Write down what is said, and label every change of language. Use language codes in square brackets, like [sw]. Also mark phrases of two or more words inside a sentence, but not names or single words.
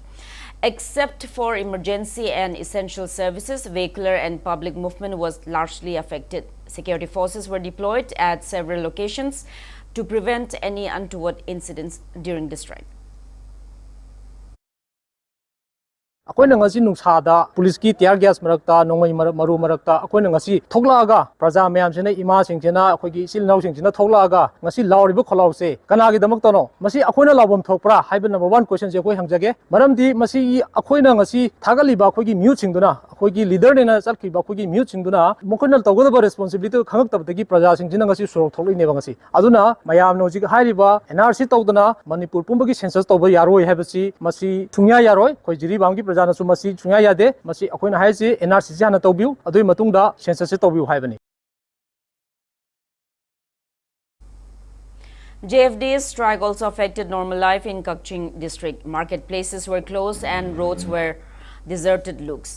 [en] Except for emergency and essential services, vehicular and public movement was largely affected. Security forces were deployed at several locations to prevent any untoward incidents during the strike. [mni] ꯑꯩꯈꯣꯏꯅ ꯉꯁꯤ ꯅꯨꯡꯁꯥꯗ ꯄꯨꯂꯤꯁꯀꯤ [en] tear gas [mni] ꯃꯔꯛꯇ ꯅꯣꯡꯃꯩ ꯃꯔꯨ ꯃꯔꯛꯇ ꯑꯩꯈꯣꯏꯅ ꯉꯁꯤ ꯊꯣꯛꯂꯛꯑꯒ ꯄ꯭ꯔꯖꯥ ꯃꯌꯥꯝꯁꯤꯅ ꯏꯃꯥꯁꯤꯡꯁꯤꯅ ꯑꯩꯈꯣꯏꯒꯤ ꯏꯆꯤꯜ ꯏꯅꯥꯎꯁꯤꯡꯁꯤꯅ ꯊꯣꯛꯂꯛꯑꯒ ꯉꯁꯤ ꯂꯥꯎꯔꯤꯕ ꯈꯣꯜꯂꯥꯎꯁꯦ ꯀꯅꯥꯒꯤꯗꯃꯛꯇꯅꯣ ꯃꯁꯤ ꯑꯩꯈꯣꯏꯅ ꯂꯥꯎꯐꯝ ꯊꯣꯛꯄ꯭ꯔꯥ ꯍꯥꯏꯕ [en] number 1 question [mni] ꯑꯩꯈꯣꯏ ꯍꯪꯖꯒꯦ ꯃꯔꯝꯗꯤ ꯃꯁꯤ ꯑꯩꯈꯣꯏꯅ ꯉꯁꯤ ꯊꯥꯒꯠꯂꯤꯕ ꯑꯩꯈꯣꯏꯒꯤ ꯃ꯭ꯌꯨꯠꯁꯤꯡꯗꯨꯅ ꯑꯩꯈꯣꯏꯒꯤ ꯂꯤꯗꯔꯅꯦꯅ ꯆꯠꯈꯤꯕ ꯑꯩꯈꯣꯏꯒꯤ ꯃ꯭ꯌꯨꯠꯁꯤꯡꯗꯨꯅ ꯃꯈꯣꯏꯅ ꯇꯧꯒꯗꯕ ꯔꯦꯁꯄꯣꯟꯁꯤꯕꯤꯂꯤꯇꯤ ꯈꯪꯉꯛꯇꯕꯗꯒꯤ ꯄ꯭ꯔꯖꯥꯁꯤꯡꯁꯤꯅ ꯉꯁꯤ ꯁꯣꯔꯣꯛ ꯊꯣꯛꯂꯛꯏꯅꯦꯕ ꯉꯁꯤ ꯑꯗꯨꯅ ꯃꯌꯥꯝꯅ ꯍꯧꯖꯤꯛ ꯍꯥꯏꯔꯤꯕ NRC ꯇꯧꯗꯅ ꯃꯅꯤꯄꯨꯔ ꯄꯨꯝꯕꯒꯤ ꯁꯦꯟꯁꯁ ꯇꯧꯕ ꯌꯥꯔꯣꯏ ꯍꯥꯏꯕꯁꯤ ꯃꯁꯤ ꯁꯨꯡꯌꯥ ꯌꯥꯔꯣꯏ ꯑꯩꯈꯣꯏ ꯖꯤꯔꯤꯕꯥꯝꯒꯤ ꯄ꯭ꯔꯖꯥꯅꯁꯨ ꯃꯁꯤ ꯁꯨꯡꯌꯥ ꯌꯥꯗꯦ ꯃꯁꯤ ꯑꯩꯈꯣꯏꯅ ꯍꯥꯏꯔꯤꯁꯤ NRC ꯍꯥꯟꯅ ꯇꯧꯕꯤꯌꯨ ꯑꯗꯨꯒꯤ ꯃꯇꯨꯡꯗ ꯁꯦꯟꯁꯁꯁꯦ ꯇꯧꯕꯤꯌꯨ ꯍꯥꯏꯕꯅꯤ [en] JFD's strike also affected normal life in Kakching district. Marketplaces were closed and roads were deserted looks.